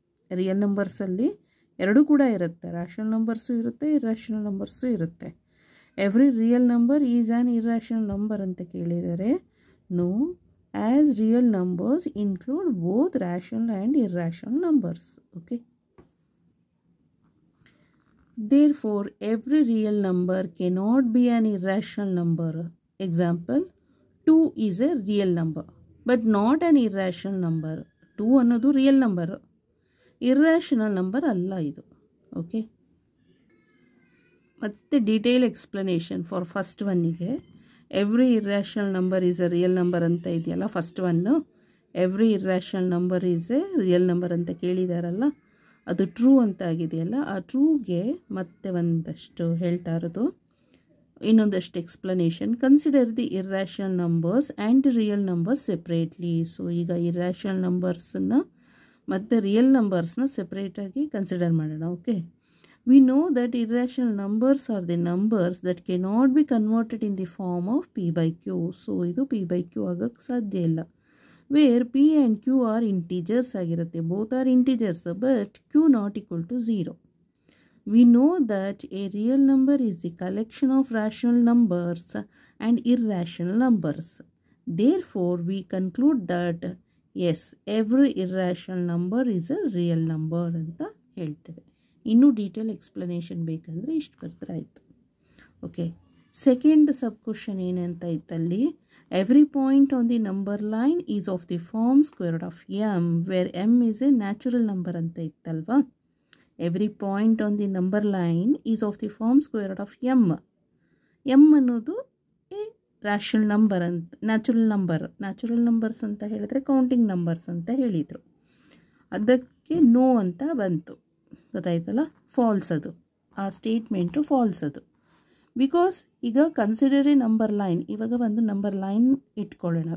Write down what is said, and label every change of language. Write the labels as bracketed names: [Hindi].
[Kannada] Real ನಂಬರ್ಸಲ್ಲಿ ಎರಡೂ ಕೂಡ ಇರುತ್ತೆ, ರ್ಯಾಷನಲ್ ನಂಬರ್ಸು ಇರುತ್ತೆ, ಇರ್ರಾಷನಲ್ ನಂಬರ್ಸು ಇರುತ್ತೆ. [English] every real number is an irrational number [Kannada] ಅಂತ ಕೇಳಿದರೆ. [English] No, as real numbers include both rational and irrational numbers. Okay, therefore every real number cannot be an irrational number. Example, 2 is a real number but not an irrational number. [Kannada] 2 ಅನ್ನೋದು real number, irrational number ಅಲ್ಲ ಇದು. [English] Okay, ಮತ್ತೆ detail explanation for first ಒನ್ನಿಗೆ. Every irrational number is a real number [Kannada] ಅಂತ ಇದೆಯಲ್ಲ, first one [English] every irrational number is a real number [Kannada] ಅಂತ ಕೇಳಿದಾರಲ್ಲ, ಅದು true ಅಂತ ಆಗಿದೆಯಲ್ಲ, ಆ ಟ್ರೂಗೆ ಮತ್ತೆ ಒಂದಷ್ಟು ಹೇಳ್ತಾ ಇರೋದು, ಇನ್ನೊಂದಷ್ಟು explanation. [English] Consider the irrational numbers and real numbers separately. [Kannada] So ಈಗ ಇರ್ರಾಷನಲ್ ನಂಬರ್ಸನ್ನು ಮತ್ತು ರಿಯಲ್ ನಂಬರ್ಸ್ನ ಸೆಪ್ರೇಟಾಗಿ ಕನ್ಸಿಡರ್ ಮಾಡೋಣ. [English] Okay, we know that irrational numbers are the numbers that cannot be converted in the form of p/q. [Kannada] So ಇದು p/q ಆಗೋಕ್ಕೆ ಸಾಧ್ಯ ಇಲ್ಲ. [English] where p and q are integers [Kannada] ಆಗಿರುತ್ತೆ. [English] both are integers but q not equal to 0. We know that a real number is the collection of rational numbers and irrational numbers. Therefore we conclude that yes, every irrational number is a real number [Kannada] ಅಂತ ಹೇಳ್ತೇವೆ. ಇನ್ನೂ detail explanation ಬೇಕಂದರೆ ಇಷ್ಟು ಬರ್ತಾರೆ ಆಯಿತು. [English] okay, second sub question [Kannada] ಏನಂತ ಇತ್ತಲ್ಲಿ, [English] every point on the number line is of the form square root of m, where m is a natural number [Kannada] ಅಂತ ಇತ್ತಲ್ವಾ. [English] every point on the number line is of the form square root of m. [Kannada] m ಅನ್ನೋದು A rational number ಅಂತ, natural numbers ಅಂತ ಹೇಳಿದ್ರೆ counting numbers ಅಂತ ಹೇಳಿದರು. ಅದಕ್ಕೆ no ಅಂತ ಬಂತು, ಗೊತ್ತಾಯ್ತಲ್ಲ, ಫಾಲ್ಸ್ ಅದು, ಆ ಸ್ಟೇಟ್ಮೆಂಟು ಫಾಲ್ಸ್ ಅದು. [English] because ಈಗ consider a number line, [Kannada] ಇವಾಗ ಒಂದು ನಂಬರ್ ಲೈನ್ ಇಟ್ಕೊಳ್ಳೋಣ.